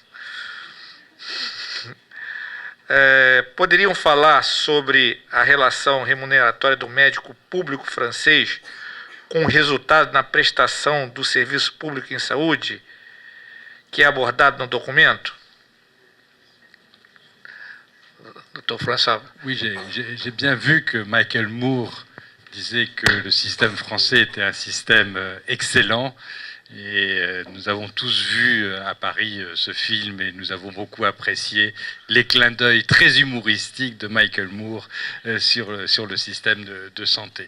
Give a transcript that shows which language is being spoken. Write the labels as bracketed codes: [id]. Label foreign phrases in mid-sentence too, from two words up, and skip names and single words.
[pt] Poderiam falar sobre a relação remuneratória do médico público francês com o resultado na prestação do serviço público em saúde, que é abordado no documento? Dr. François. [fr] Oui, j'ai bien vu que Michael Moore disait que le système français était un système excellent. Et nous avons tous vu à Paris ce film et nous avons beaucoup apprécié les clins d'œil très humoristiques de Michael Moore sur le système de santé.